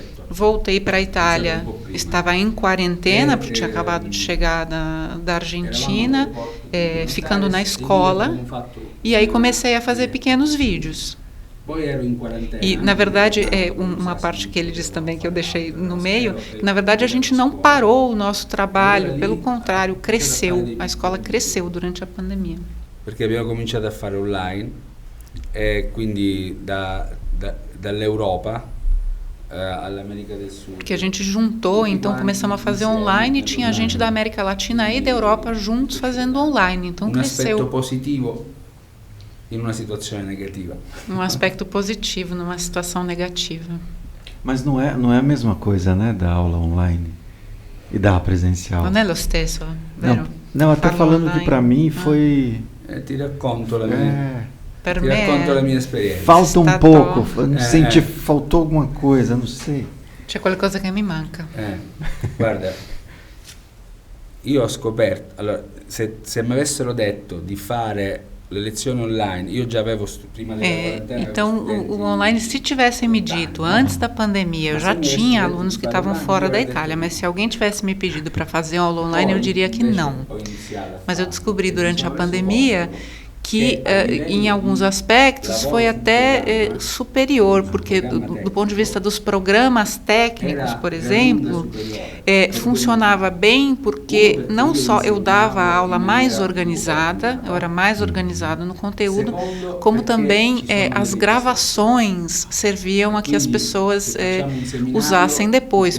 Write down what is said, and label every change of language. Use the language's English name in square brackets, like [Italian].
[Portuguese] Voltei para a Itália, estava em quarentena, porque tinha acabado de chegar da Argentina, ficando na escola, e aí comecei a fazer pequenos vídeos. E, na verdade, uma parte que ele disse também, que eu deixei no meio, que, na verdade, a gente não parou o nosso trabalho, pelo contrário, cresceu, a escola cresceu durante a pandemia. Porque [Italian] abbiamo cominciato a fare online, e quindi dall'Europa all'America del Sud. [Portuguese] Porque a gente juntou, então começamos a fazer online, e tinha gente da América Latina e da Europa juntos fazendo online, então cresceu. Um aspecto positivo em uma situação negativa. Um aspecto positivo numa situação negativa. Mas não é a mesma coisa, né, da aula online e da presencial. [Italian] Non è lo stesso, vero? [Portuguese] Não, até falando que para mim foi... [Italian] Ti racconto la mia... Per Ti racconto la mia esperienza. [Portuguese] Falta um pouco, senti faltou alguma coisa, não sei. [Italian] C'è qualcosa che mi manca. Guarda, io ho scoperto, allora, se mi avessero detto di fare le lezioni online, io già avevo prima della quarantena. [Portuguese] Então, o online, se tivessem me dito antes da pandemia, eu já tinha alunos que estavam fora da Itália, mas se alguém tivesse me pedido para fazer aula online, eu diria que não. Mas eu descobri durante a pandemia que em alguns aspectos foi até superior, porque do ponto de vista dos programas técnicos, por exemplo, funcionava bem porque não só eu dava a aula mais organizada, eu era mais organizado no conteúdo, como também as gravações serviam a que as pessoas usassem depois.